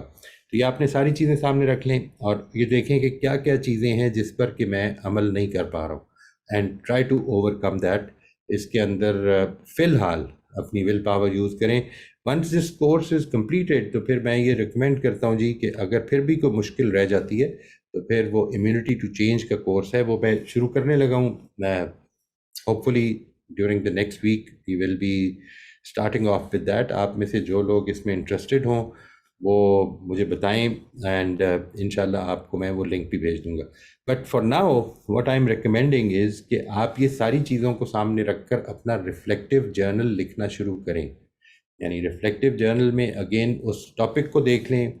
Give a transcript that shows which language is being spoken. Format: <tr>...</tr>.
<ur>تو یہ آپ نے ساری چیزیں سامنے رکھ لیں اور یہ دیکھیں کہ کیا کیا چیزیں ہیں جس پر کہ میں عمل نہیں کر پا رہا ہوں،</ur> <en>And try to overcome that.</en> <ur>اس کے اندر فی الحال اپنی ول پاور یوز کریں.</ur> <en>once this course is completed</en> <ur>تو پھر میں یہ ریکمینڈ کرتا ہوں جی کہ اگر پھر بھی کوئی مشکل رہ جاتی ہے تو پھر وہ امیونٹی ٹو چینج کا کورس ہے، وہ میں شروع کرنے لگا ہوں.</ur> <en>Hopefully during the next week we will be starting off with that.</en> <ur>آپ میں سے جو لوگ اس میں انٹرسٹڈ ہوں وہ مجھے بتائیں، اینڈ انشاءاللہ آپ کو میں وہ لنک بھی بھیج دوں گا.</ur> <en>but for now what I am recommending is</en> <ur>کہ آپ یہ ساری چیزوں کو سامنے رکھ کر اپنا ریفلیکٹیو جرنل لکھنا شروع کریں. یعنی ریفلیکٹیو جرنل میں اگین اس ٹاپک کو دیکھ لیں.</ur>